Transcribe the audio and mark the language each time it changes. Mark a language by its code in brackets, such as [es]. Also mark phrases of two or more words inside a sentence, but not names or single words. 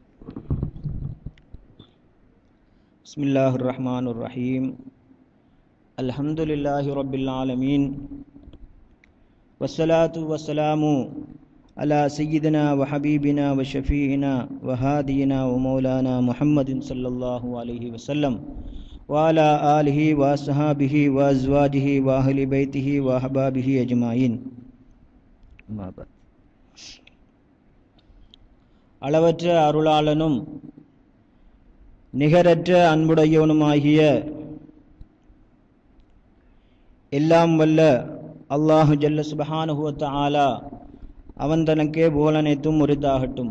[ar] بسم الله الرحمن الرحيم الحمد لله رب العالمين والصلاة والسلام على سيدنا وحبيبنا وشفيعنا وهادينا ومولانا محمد صلى الله عليه وسلم وعلى آله وأصحابه وأزواجه وأهل بيته وأحبابه أجمعين. [ta] அளவற்ற அருளாளனும் நிகரற்ற அன்புடையவனுமாகிய எல்லாம் வல்ல அல்லாஹு [ar] جل سبحانه وتعالى [ta] அவன் தனக்கே புகழனைத்தும் உரித்தாகட்டும்.